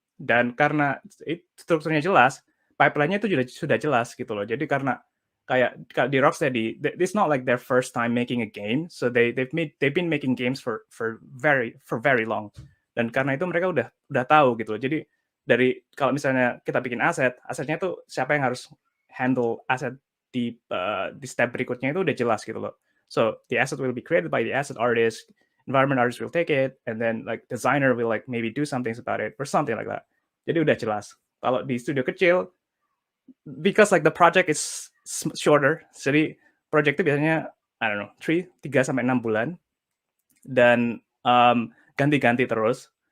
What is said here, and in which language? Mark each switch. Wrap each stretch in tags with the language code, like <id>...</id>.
<id>Dan karena strukturnya jelas, pipeline-nya itu sudah jelas gitu loh. Jadi karena kayak di Rocksteady,</id> <en>it's not like their first time making a game, so they've been making games for very long.</en> <id>Dan karena itu mereka udah tahu gitu loh. Jadi dari kalau misalnya kita bikin asetnya tuh siapa yang harus handle aset di step berikutnya itu udah jelas gitu loh.</id> <en>So the asset will be created by the asset artist, environment artist will take it, and then like designer will like maybe do something about it or something like that.</en> <id>Jadi udah jelas. Kalau di studio kecil,</id> <en>because like the project is shorter,</en> <id>jadi project itu biasanya</id> <en>I don't know</en> <id>3-6 bulan dan ganti-ganti terus.</id>